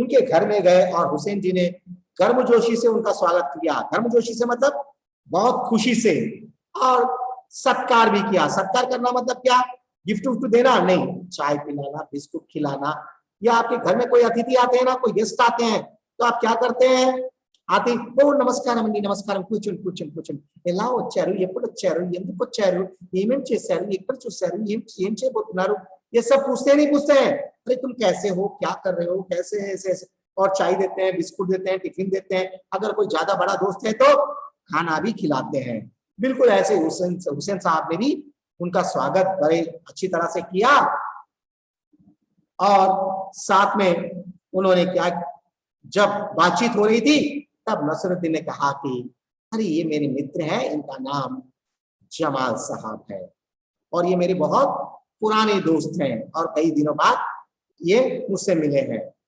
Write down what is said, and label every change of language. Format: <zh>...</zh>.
<hi>उनके घर में गए और हुसैन जी ने गर्मजोशी से उनका स्वागत किया। गर्मजोशी से मतलब बहुत खुशी से, और सत्कार भी किया। सत्कार करना मतलब क्या? गिफ्ट उफ्ट देना नहीं, चाय पिलाना, बिस्कुट खिलाना। या आपके घर में कोई अतिथि आते हैं ना, कोई गेस्ट आते हैं, तो आप क्या करते हैं? आते ओ नमस्कार अंडी, नमस्कार,</hi> <te>కూర్చోండి కూర్చోండి కూర్చోండి, ఎలా వచ్చారు, ఎప్పుడు వచ్చారు, ఎందుకు వచ్చారు, ఏమేం చేశారు, ఎక్కడ చూశారు, ఏం చేయబోతున్నారు,</te> <hi>ये सब पूछते नहीं पूछते हैं। अरे तुम कैसे हो, क्या कर रहे हो, कैसे ऐसे ऐसे, और चाय देते हैं, बिस्कुट देते हैं, टिफिन देते हैं। अगर कोई ज्यादा बड़ा दोस्त है तो खाना भी खिलाते हैं। बिल्कुल ऐसे हुसैन साहब ने भी उनका स्वागत बड़े अच्छी तरह से किया। और साथ में उन्होंने क्या, जब बातचीत हो रही थी तब नसीरुद्दीन ने कहा कि अरे ये मेरे मित्र हैं, इनका नाम जमाल साहब है और ये मेरे बहुत पुराने दोस्त हैं और कई दिनों बाद ये मुझसे मिले हैं।</hi>